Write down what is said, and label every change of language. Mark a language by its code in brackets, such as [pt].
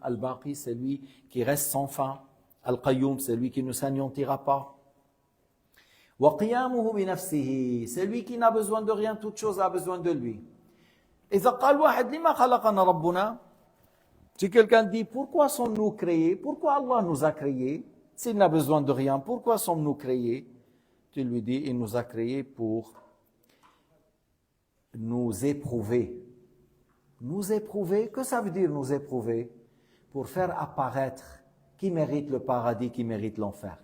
[fr] Al-baqi, celui qui reste sans fin, al-qayyum, celui qui ne s'anéantira pas. [ar] Wa qiyamuhu bi nafsihi, [fr] celui qui n'a besoin de rien, toute chose a besoin de lui. [ar] إذا قال واحد لما خلقنا ربنا. [fr] Si quelqu'un dit, pourquoi sommes-nous créés? Pourquoi Allah nous a créés? S'il n'a besoin de rien, pourquoi sommes-nous créés? Tu lui dis, il nous a créés pour nous éprouver. Nous éprouver, que ça veut dire nous éprouver? Pour faire apparaître qui mérite le paradis, qui mérite l'enfer.